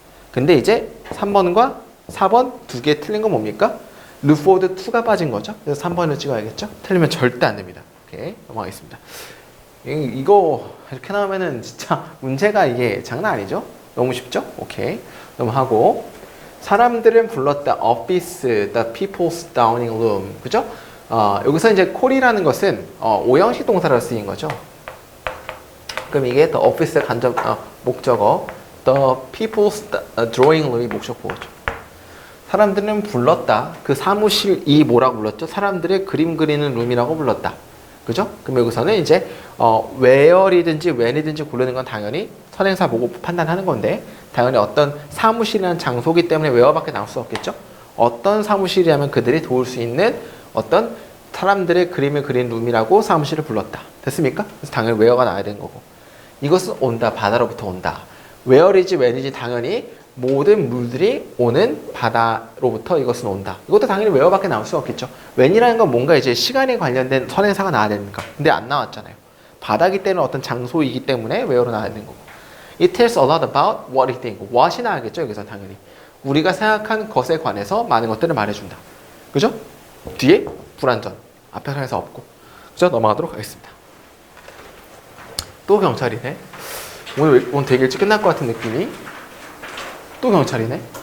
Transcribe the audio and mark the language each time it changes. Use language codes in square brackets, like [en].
[ko] 근데 이제 3번과 4번 두 개 틀린 건 뭡니까? 루포드 to가 빠진 거죠. 그래서 3번을 찍어야겠죠. 틀리면 절대 안 됩니다. 오케이, 넘어가겠습니다. 이거 이렇게 나오면은 진짜 문제가 이게 장난 아니죠? 너무 쉽죠? 오케이, 넘어가고. 사람들은 불렀다. [en] office, the people's dining room. [ko] 그죠? 여기서 이제 call이라는 것은 오형식 동사로 쓰인 거죠. 그럼 이게 the office의 간접 목적어, the people's drawing room이 목적보호죠. 사람들은 불렀다. 그 사무실이 뭐라고 불렀죠? 사람들의 그림 그리는 룸이라고 불렀다. 그죠? 그럼 여기서는 이제 where이든지 when이든지 고르는 건 당연히 선행사 보고 판단하는 건데, 당연히 어떤 사무실이라는 장소기 때문에 where밖에 나올 수 없겠죠? 어떤 사무실이라면 그들이 도울 수 있는 어떤 사람들의 그림을 그린 룸이라고 사무실을 불렀다. 됐습니까? 그래서 당연히 where가 나와야 되는 거고. 이것은 온다. 바다로부터 온다. where이지 when이지 당연히 모든 물들이 오는 바다로부터 이것은 온다. 이것도 당연히 where밖에 나올 수 없겠죠. when이라는 건 뭔가 이제 시간에 관련된 선행사가 나와야 되니까. 근데 안 나왔잖아요. 바다기 때문에 어떤 장소이기 때문에 where로 나와야 되는 거고. [en] It tells a lot about what you think. [ko] what이 나와야겠죠. 여기서 당연히. 우리가 생각한 것에 관해서 많은 것들을 말해준다. 그죠? 뒤에 불완전. 앞에 선행사 없고. 그죠? 넘어가도록 하겠습니다. 또 경찰이네. 오늘 되게 일찍 끝날 것 같은 느낌이. 또 경찰이네.